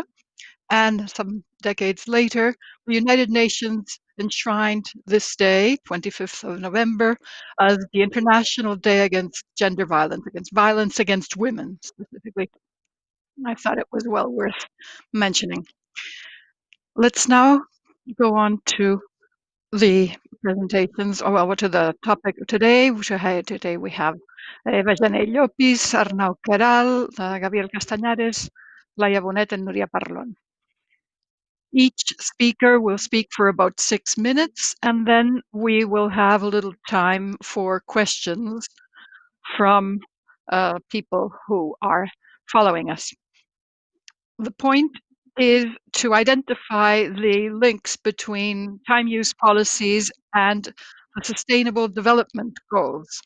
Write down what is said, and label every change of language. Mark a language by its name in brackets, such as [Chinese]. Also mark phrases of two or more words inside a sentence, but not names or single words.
[English] And some decades later, the United Nations enshrined this day, 25th of November, as the International Day against Gender Violence against women specifically. I thought it was well worth mentioning. Let's now go on to the presentations, or well, to the topic today. Today we have Jané-Llopis, Arnau Queralt, Gabriel Castañares, Laia, Bonet, and Núria Parlon. Each speaker will speak for about 6 minutes, and then we will have a little time for questions from people who are following us. The point is to identify the links between time use policies and the Sustainable Development Goals.